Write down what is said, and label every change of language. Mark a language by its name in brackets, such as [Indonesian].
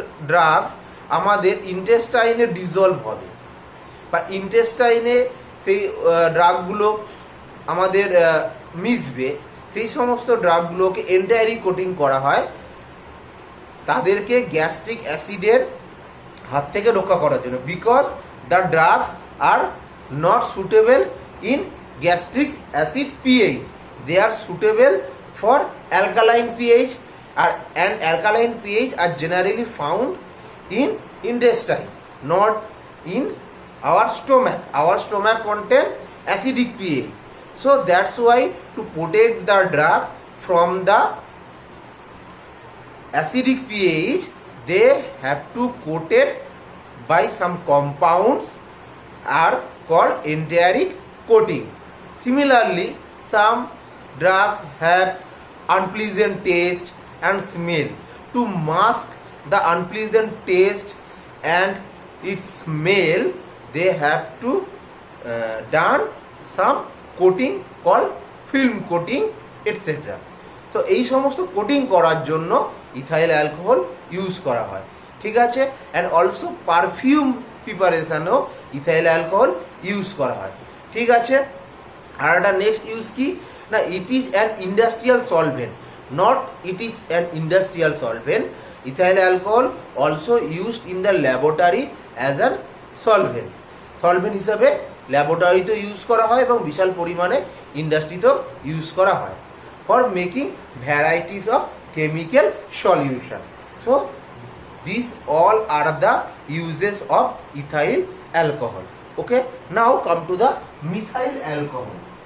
[Bangla] Drugs আমাদের ইন্টেস্টাইনে dissolved হবে বা ইন্টেস্টাইনে সেই ড্রাগগুলো আমাদের মিশবে, সেই সমস্ত ড্রাগগুলোকে এন্টায়ারি কোটিং করা হয় তাদেরকে গ্যাস্ট্রিক অ্যাসিডের হাত থেকে রক্ষা করার জন্য, [English] Because the drugs are not suitable in gastric acid pH, they are suitable for alkaline pH and alkaline pH are generally found in intestine, not in our stomach. Our stomach contain acidic pH. So that's why to protect the drug from the acidic pH, they have to coated by some compounds are called enteric coating. Similarly, some drugs have unpleasant taste and smell. To mask the unpleasant taste and its smell, they have to done some coating called film coating etc. [Bangla] তো এই সমস্ত coating করার জন্য ethyl alcohol use করা হয়, ঠিক আছে। And also perfume প্রিপারেশনও ethyl alcohol use করা হয়, ঠিক আছে। আর একটা নেক্সট ইউজ কি না, [English] It is an industrial solvent, not it is an industrial solvent. Ethyl alcohol also used in the laboratory as an solvent. [Bangla] Solvent হিসাবে ল্যাবরেটরিতেও ইউজ করা হয় এবং বিশাল পরিমাণে ইন্ডাস্ট্রিতেও ইউজ করা হয় [English] For making varieties of chemical solution. So these all are the uses of ethyl alcohol. Okay, now come to the methyl alcohol.